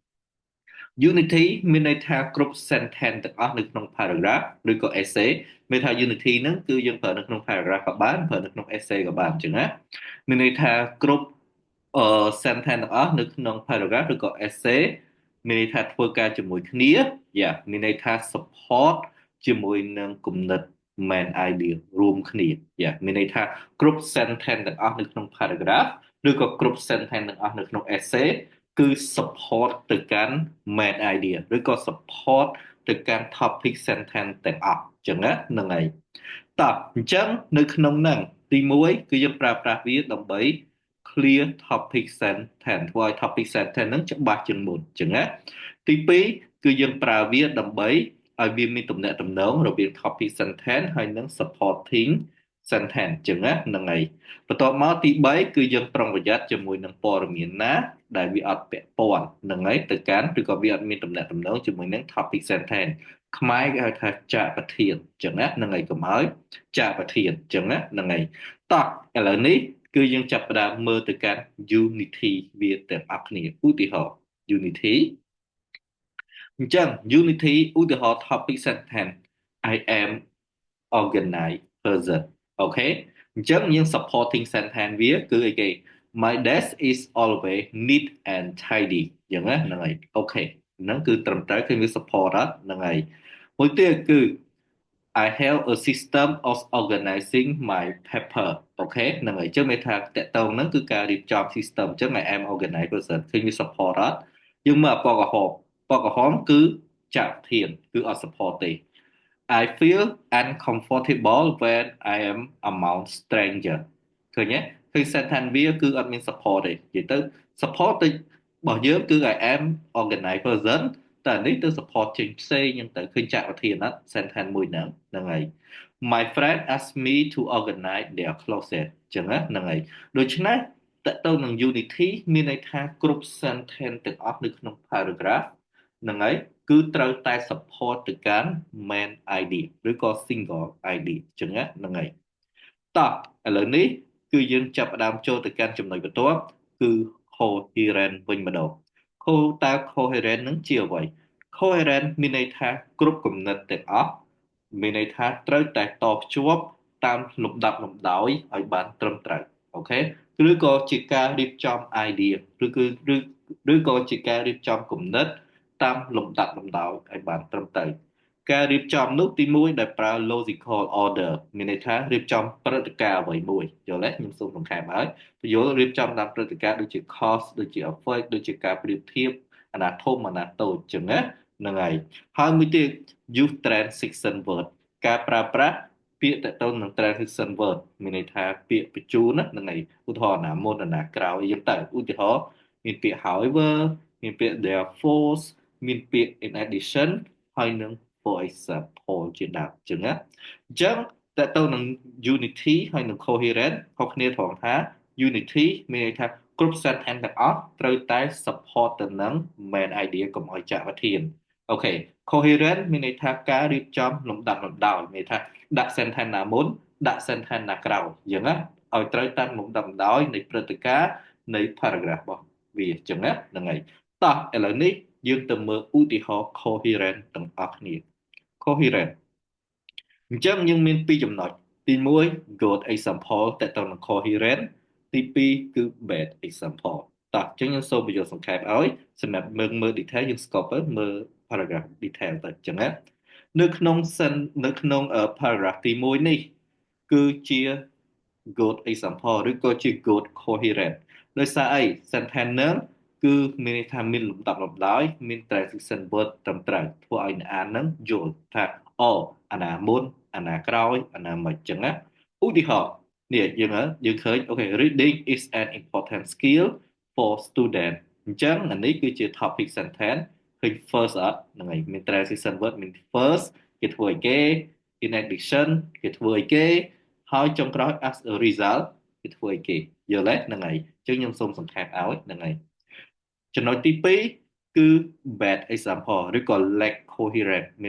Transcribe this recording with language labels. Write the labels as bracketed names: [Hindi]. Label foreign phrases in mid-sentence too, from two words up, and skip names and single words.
[Khmer] unity មានន័យថាគ្រប់ sentence ទាំងអស់នៅក្នុង paragraph ឬក៏ essay មានថា unity ហ្នឹងគឺយើងប្រើនៅក្នុង paragraph ក៏បានប្រើនៅក្នុង essay ក៏បានអញ្ចឹងណាមានន័យថាគ្រប់sentence ទាំងអស់នៅក្នុង paragraph ឬក៏ essay មានន័យថាធ្វើការជាមួយគ្នាមានន័យថា support ជាមួយនឹងគំនិត [English] main idea [Khmer] រួមគ្នាមានន័យថាគ្រប់ sentence ទាំងអស់នៅក្នុង paragraph ឬក៏គ្រប់ sentence ទាំងអស់នៅក្នុង essay គឺ support ទៅកាន់ [English] main idea [Khmer] ឬក៏ support ទៅកាន់ [English] topic sentence [Khmer] ទាំងអស់អញ្ចឹងណាហ្នឹងហើយតោះអញ្ចឹងនៅក្នុងហ្នឹងទី1គឺយើងប្រើប្រាស់វាដើម្បី [English] clear topic sentence [Khmer] ធ្វើឲ្យ [English] topic sentence [Khmer] ហ្នឹងច្បាស់ជាង មុនអញ្ចឹងណាទី2គឺយើងប្រើវាដើម្បីឲ្យវាមានទំនាក់ទំនងរវាង [English] topic sentence [Khmer] ហើយនិង [English] supporting sentence [Khmer] អញ្ចឹងណាហ្នឹងហើយបន្ទាប់មកទី3គឺយើងប្រុងប្រយ័ត្នជាមួយ នឹងព័ត៌មានណាដែលវាអត់ពាក់ព័ន្ធហ្នឹងហើយទៅកាន់ឬក៏វាអត់មានទំនាក់ទំនងជាមួយនឹង [English] topic sentence [Khmer] ខ្មែរគេហៅថា ចាកប្រធានអញ្ចឹងណាហ្នឹងហើយកុំឲ្យចាកប្រធានអញ្ចឹងណាហ្នឹងហើយតោះឥឡូវ នេះគឺយើងចាប់ផ្ដើមមើលទៅកាន់ unity វាទាំងអស់គ្នាឧទាហរណ៍ unity អញ្ចឹង unity ឧទាហរណ៍ [English] topic sentence I am organized person [Khmer] អូខេអញ្ចឹងយើង [English] supporting sentence [Khmer] វាគឺអីគេ [English] My desk is always neat and tidy [Khmer] អញ្ចឹងណាហ្នឹងហើយអូខេហ្នឹងគឺត្រឹមត្រូវគឺវា support ហ្នឹងហើយមួយទៀតគឺ [English] I have a system of organizing my paper [Khmer] អូខេហ្នឹងហើយអញ្ចឹងមានថាតកតងហ្នឹងគឺការរៀបចំ system អញ្ចឹង [English] I am organized person [Khmer] ឃើញវា support យើងមើលពណ៌ក្រហមពណ៌ក្រហមគឺចាក់ធានគឺអត់ support ទេ [English] I feel uncomfortable when I am among stranger [Khmer] ឃើញទេឃើញ sentence វាគឺអត់មាន support ទេនិយាយទៅ support ទៅរបស់យើងគឺ [English] I am organized person [Khmer] តែនេះទៅ support ចេញផ្សេងហ្នឹងទៅឃើញចាក់ប្រធានអត់ sentence មួយហ្នឹងហើយ [English] My friend asked me to organize their closet [Khmer] ចឹងណាហ្នឹងហើយដូច្នេះតើទៅនឹង unity មានន័យ ថាគ្រប់ sentence ទាំងអស់នៅក្នុង paragraph ហ្នឹងហើយគឺត្រូវតែ support ទៅកាន់ [English] main idea [Khmer] ឬក៏ [English] single idea [Khmer] ចឹងណាហ្នឹងហើយតោះឥឡូវនេះគឺយើងចាប់ផ្ដើមចូលទៅកាន់ចំណុចបន្ទាប់គឺ coherent វិញម្ដងតើ coherent នឹងជាអ្វី coherent មានន័យថាគ្រប់គំនិតទាំងអស់មានន័យ ថាត្រូវតែតភ្ជាប់តាមលំដាប់លំដោយឲ្យបានត្រឹមត្រូវអូខេឬក៏ជាការរៀបចំ idea ឬក៏ជាការរៀបចំគំនិតតាមលំដាប់លំដោយឲ្យបានត្រឹមត្រូវការរៀបចំនោះទី 1ដែលប្រើ [English] logical order [Khmer] មានន័យថារៀបចំព្រឹត្តិការណ៍អ្វីមួយយល់ទេខ្ញុំសូមបង្ខំឲ្យពយល់រៀបចំតាមព្រឹត្តិការណ៍ដូចជា cause ដូចជា effect ដូចជាការប្រៀបធៀបអាណាធំអាណាតូចចឹងណាហ្នឹងហើយហើយមួយទៀត [English] use transition word [Khmer] ការប្រើប្រាស់ ពាក្យតទៅនឹង [English] transition word [Khmer] មានន័យថាពាក្យបញ្ជូនណាហ្នឹងហើយឧទាហរណ៍ណាមុនណាក្រោយ អញ្ចឹងទៅឧទាហរណ៍មានពាក្យ however មានពាក្យ therefore មានពាក្យ [English] in addition [Khmer] ហើយនឹង [English] for example [Khmer] ជាដើមអញ្ចឹងណាអញ្ចឹងតើទៅនឹង unity ហើយនឹង coherent ខុសគ្នាត្រង់ថា unity មានន័យថាគ្រប់ sentence ទាំងអស់ត្រូវតែ support ទៅនឹង [English] main idea [Khmer] កុំឲ្យចាក់ប្រធានអូខេ coherent មានន័យថាការរៀបចំលំដាប់លំដោយមានន័យថាដាក់ sentence ណាមុន ដាក់ sentence ណាក្រោយអញ្ចឹងណាឲ្យត្រូវតាមលំដាប់លំដោយនៃព្រឹត្តិការណ៍នៃ paragraph របស់វា អញ្ចឹងណាហ្នឹងហើយតោះឥឡូវនេះយើងទៅមើលឧទាហរណ៍ coherent ទាំងអស់គ្នា coherent អញ្ចឹងយើងមានពីរចំណុចទី1 [English] good example [Khmer] តើតើនឹង coherent ទី2គឺ [English] bad example [Khmer] តោះអញ្ចឹងយើងសូមបញ្យល់សង្ខេបឲ្យសម្រាប់មើល detail យើង scope ទៅមើល [English] paragraph detail [Khmer] ទៅអញ្ចឹងណានៅក្នុង នៅក្នុង paragraph ទី1នេះគឺជា [English] good example [Khmer] ឬក៏ជា [English] good coherent [Khmer] ដោយសារអី sentence ហ្នឹងគឺមានន័យថាមានលំដាប់លំដោយមាន [English] transition word [Khmer] ត្រឹមត្រូវធ្វើឲ្យអ្នកអានហ្នឹងយ ល់ថាអូអាណាមុនអាណាក្រោយអាណាមិនអញ្ចឹងណាឧទាហរណ៍នេះយើងឃើញ អូខេ [English] reading is an important skill for student [Khmer] អញ្ចឹងអានេះគឺជា [English] topic sentence [Khmer] ឃើញ first អត់ហ្នឹងហើយមាន [English] transition word [Khmer] មាន first គេធ្វើឲ្យគេ [English] in addition [Khmer] គេធ្វើឲ្យគេហើយចុងក្រោយ [English] as a result [Khmer] គេធ្វើឲ្យគេយល់ទេហ្នឹងហើយអញ្ចឹងខ្ញុំសូមសង្ខេបឲ្យហ្នឹងហើយចំណុចទី2គឺ [English] bad example [Khmer] ឬក៏ [English] lack coherent [Khmer] មាន